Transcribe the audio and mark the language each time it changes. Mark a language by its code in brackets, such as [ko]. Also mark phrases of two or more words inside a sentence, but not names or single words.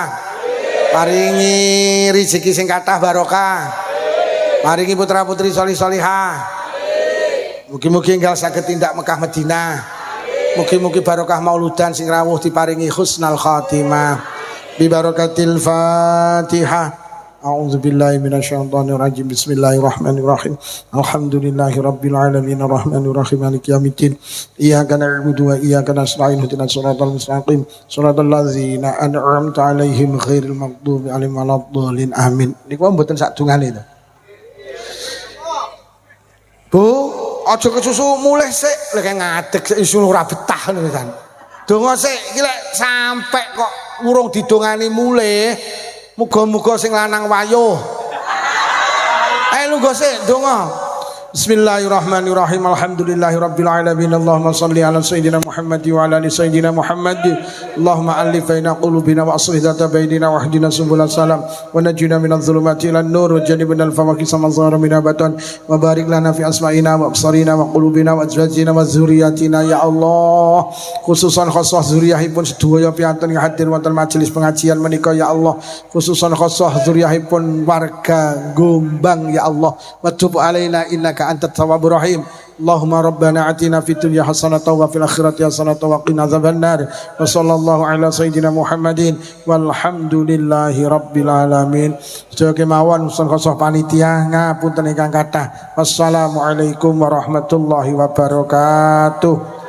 [jv] Paringi rezeki sing kathah barokah. Paringi putra-putri solih-solihah. Mugi-mugi enggal saged tindak Mekah Madinah. Mugi-mugi barokah mauludan sing rawuh diparingi [ar] حسن الخاتمة ببركة الفاتحة. أعوذ بالله من الشيطان الرجيم. بسم الله الرحمن الرحيم. الحمد لله رب العالمين الرحمن الرحيم مالك يوم الدين. إياك نعبد وإياك نستعين اهدنا الصراط المستقيم صراط الذين أنعمت عليهم غير المغضوب عليهم ولا الضالين. Amin. [jv] Niku mboten sak dungane to. Bu, aja kesusu mulih sik, lek ngadeg sik isu ora betah ngono kan. Donga sik iki lek sampe kok urung didongani mulih, muga-muga sing lanang wayuh. Ayo lungguh sik donga. [ar] بسم الله الرحمن الرحيم. الحمد لله رب العالمين. اللهم صل على سيدنا محمد وعلى آل سيدنا محمد. اللهم ألف بين قلوبنا وأصلح ذات بيننا واهدنا سبل السلام ونجنا من الظلمات إلى النور وجنبنا الفواحش ما ظهر من بطن وبارك لنا في أسماعنا وأبصارنا وقلوبنا وأزواجنا وذرياتنا يا الله. [jv] Khususan khusus zuriyahipun sedaya piyanten hadir wonten majelis pengajian menika [ar] يا الله. [jv] Khususan khusus zuriyahipun warga Gombang [ar] يا الله. وتب علينا إنك أنت التواب الرحيم. اللهم ربنا آتنا في الدنيا حسنة وفي الآخرة حسنة وقنا عذاب النار. وصلى الله على سيدنا محمد والحمد لله رب العالمين. [jv] Sedaya kemawon usul khosoh panitia ngapunten ingkang kathah. [ar] والسلام عليكم ورحمة الله وبركاته.